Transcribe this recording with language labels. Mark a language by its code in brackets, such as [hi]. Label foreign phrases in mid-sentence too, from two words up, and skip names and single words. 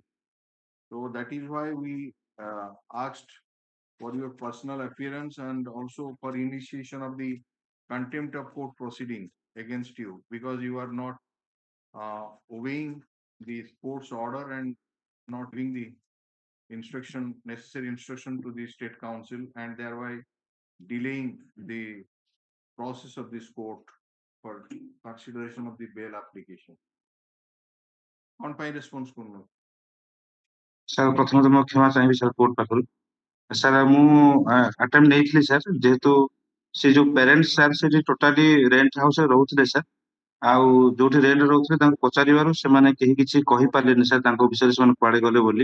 [en] So that is why we asked for your personal appearance and also for initiation of the contempt of court proceedings against you, because you are not obeying the court's order and not giving the necessary instruction to the state council, and thereby delaying the process of this court for consideration of the bail application. On by response করুন। [or] ସାର୍ ପ୍ରଥମତଃ ମୁଁ କ୍ଷମା ଚାହିଁବି ସାର୍ କୋର୍ଟ ପାଖରୁ। ସାର୍ ମୁଁ ଆଟେମ୍ପ ନେଇଥିଲି ସାର୍, ଯେହେତୁ ସେ ଯୋଉ ପ୍ୟାରେଣ୍ଟସ୍ ସାର୍ ସେଠି [en] totally rent [or] ହାଉସରେ ରହୁଥିଲେ ସାର୍, ଆଉ ଯୋଉଠି ରେଣ୍ଟ ରହୁଥିଲେ ତାଙ୍କୁ ପଚାରିବାରୁ ସେମାନେ କେହି କିଛି କହିପାରିଲେନି ସାର୍ ତାଙ୍କ ବିଷୟରେ ସେମାନେ କୁଆଡେ ଗଲେ ବୋଲି।